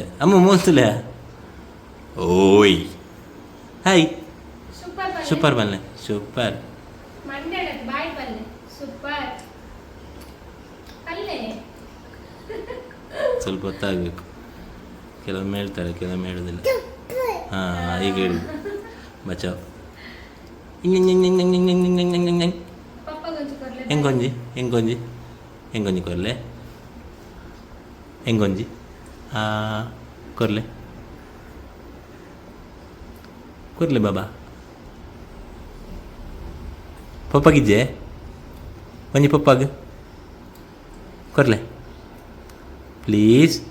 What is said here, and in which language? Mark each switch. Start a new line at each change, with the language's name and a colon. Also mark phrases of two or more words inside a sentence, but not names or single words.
Tulu: ಅಮ್ಮ ಮೂಲ್ತುಲೆ ಓಯ್. ಹಾಯ್ ಸೂಪರ್ ಬಲ್ಲೆ ಸೂಪರ್.
Kannada: ಸ್ವಲ್ಪ ಹೊತ್ತಾಗಬೇಕು, ಕೆಲವೊಮ್ಮೆ ಹೇಳ್ತಾರೆ ಕೆಲವೊಮ್ಮೆ ಹೇಳೋದಿಲ್ಲ. ಹಾಂ ಈಗ ಹೇಳಿ ಬಚಾವ್.
Tulu: ಹೆಂಗೊಂಜಿ ಕೊರ್ಲೆ ಹೆಂಗೊಂಜಿ ಕೊರ್ಲೆ ಬಾಬಾ. ಪಪ್ಪಗಿಜ್ಜೆ ಒಂಜಿ ಪಪ್ಪಾಗ ಕೊರ್ಲೆ ಪ್ಲೀಸ್.